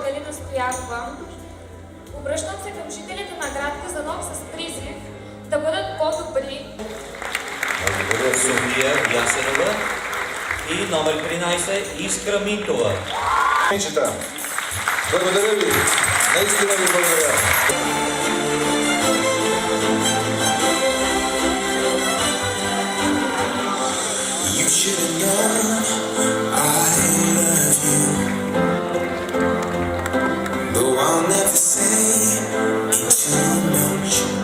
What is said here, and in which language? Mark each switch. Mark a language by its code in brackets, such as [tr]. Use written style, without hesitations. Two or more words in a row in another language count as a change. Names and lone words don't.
[bg] настоявам, обръщам се към жителите на град Казанлък с призив да бъдат по-добри. Благодаря, София Ясенова. И номер 13, Искра Митова. Благодаря ви. Наистина ви благодаря. [en] You should have known I love you, though I'll never say it too much.